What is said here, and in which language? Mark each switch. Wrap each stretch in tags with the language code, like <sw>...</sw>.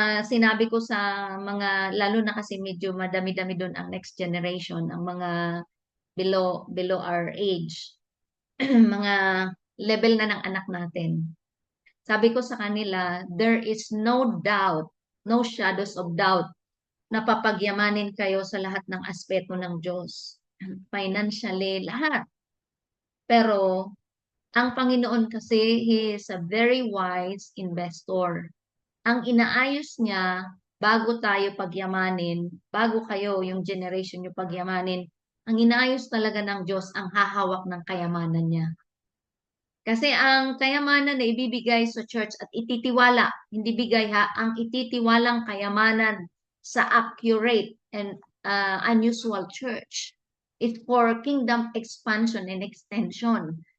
<tl>Sinabi ko sa mga, lalo na kasi medyo madami-dami doon ang next generation, ang mga below our age, mga level na ng anak natin. Sabi ko sa kanila,</tl> <en>there is no doubt, no shadows of doubt</en> <tl>na papagyamanin kayo sa lahat ng aspeto ng Diyos. Financially, lahat. Pero, ang Panginoon kasi,</tl> <en>He is a very wise investor.</en> <tl>Ang inaayos niya, bago tayo pagyamanin, bago kayo, yung generation nyo pagyamanin, ang inaayos talaga ng Diyos ang hahawak ng kayamanan niya. Kasi ang kayamanan na ibibigay sa church at ititiwala, hindi bigay ha, ang ititiwalang kayamanan sa</tl> <en>accurate and unusual church is for kingdom expansion and extension.</en>